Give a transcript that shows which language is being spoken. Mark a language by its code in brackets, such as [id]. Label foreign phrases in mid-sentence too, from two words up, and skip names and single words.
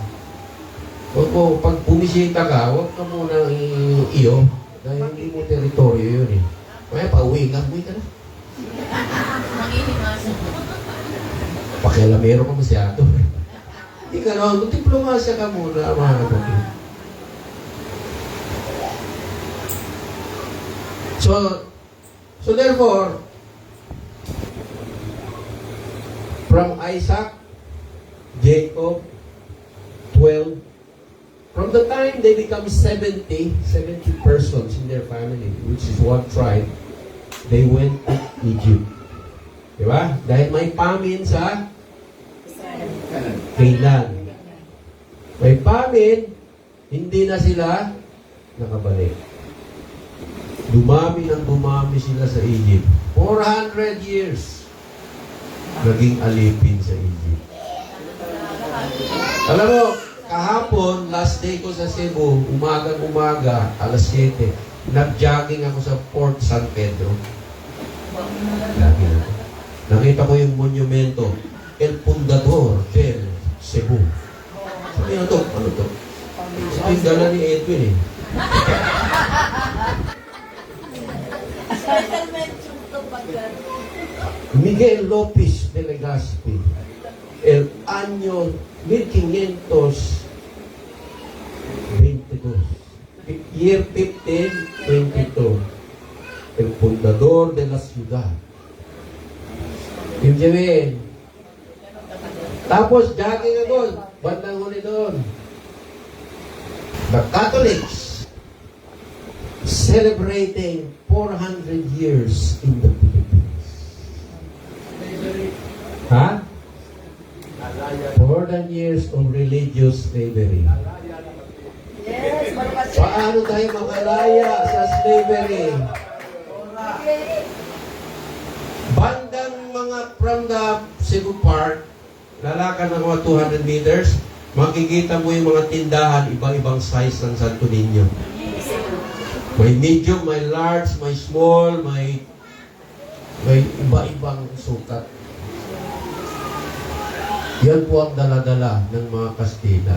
[tl] Pag bumisita ka, huwag ka muna iyo. Dahil hindi mo teritoryo yun eh. Kaya pauwi ka na. Mangihimasin. Pakialamero ka masyado. Hindi ka naman, diplomasya ka muna, mga kapatid. [en] So therefore, from Isaac, Jacob, 12, from the time they become 70 persons in their family, which is one tribe, they went to Egypt. [tl] Diba? Dahil may famine sa Canaan. May famine, hindi na sila nakabalik. Dumami sila sa Egypt. 400 years. Naging alipin sa Egypt. Alam mo, kahapon, [en] last day [tl] ko sa Cebu, umaga, alas 7, nag-jogging ako sa Port San Pedro. Nakita ko yung monumento. [es] el fundador del Cebu. [tl] Sabi na to, ano to? Ito yung dala ni Edwin eh. [en] Special mention to pagka. [es] Miguel Lopez de Legazpi, el año 1522, year 1522, el fundador de la ciudad. [tl] Ibig sabihin, tapos jogging doon, bandang huli doon. [en] The Catholics celebrating 400 years in the Philippines. Ha? 400 years of religious slavery. Yes, [tl] malakas. Paano tayo makalaya sa slavery? Bandang mga [en] from the [tl] Cebu Park, lalakad ng mga 200 meters, makikita mo yung mga tindahan, iba-ibang size ng Santo Niño. May medium, may large, may small, may iba-ibang sukat. Yan po ang dala-dala ng mga Kastila.